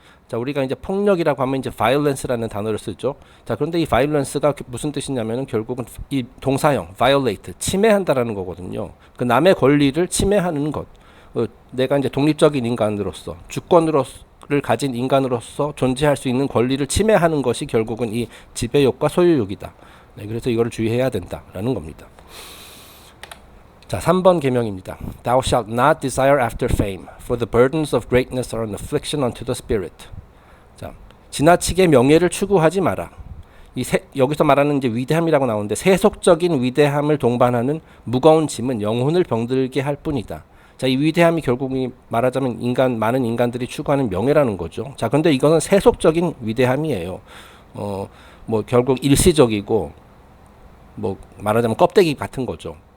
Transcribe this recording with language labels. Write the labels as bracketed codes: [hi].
[ko] 자, 우리가 이제 폭력이라고 하면 이제 violence라는 단어를 쓰죠. 자, 그런데 이 violence가 무슨 뜻이냐면은 결국은 이 동사형 violate, 침해한다라는 거거든요. 그 남의 권리를 침해하는 것. 내가 이제 독립적인 인간으로서, 주권을 가진 인간으로서 존재할 수 있는 권리를 침해하는 것이 결국은 이 지배욕과 소유욕이다. 네, 그래서 이거를 주의해야 된다라는 겁니다. 자, 3번 계명입니다. [en] Thou shalt not desire after fame, for the burdens of greatness are an affliction unto the spirit. [ko] 자, 지나치게 명예를 추구하지 마라. 여기서 말하는 이제 위대함이라고 나오는데 세속적인 위대함을 동반하는 무거운 짐은 영혼을 병들게 할 뿐이다. 자, 이 위대함이 결국 말하자면 많은 인간들이 추구하는 명예라는 거죠. 자, 근데 이거는 세속적인 위대함이에요. 뭐 결국 일시적이고 뭐 말하자면 껍데기 같은 거죠.